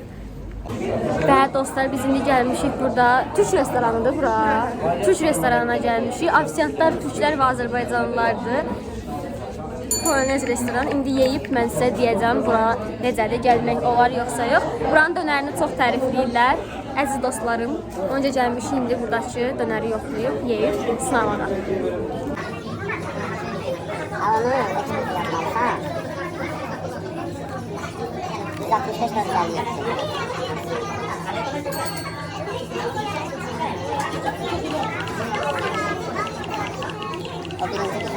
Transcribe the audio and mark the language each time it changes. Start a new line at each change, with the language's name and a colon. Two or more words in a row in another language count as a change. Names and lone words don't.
Azerbaijani: Ve dostlar biz indi gelmişik burada. Türk restoranıdır bura. Türk restoranına gelmişik. Afisiyantlar Türkler ve Azerbaycanlılardır. Polonez restoran. İndi yeyip mən sizə deyəcəm bura necədir, gəlmək olar yoxsa yox. Buranın dönərini çox tərifləyirlər. Əziz dostlarım, önce gəlmişik indi buradakı dönəri yoxlayıb, yeyib, sınamağa. Onu yapmalsan 165 o birinci gün.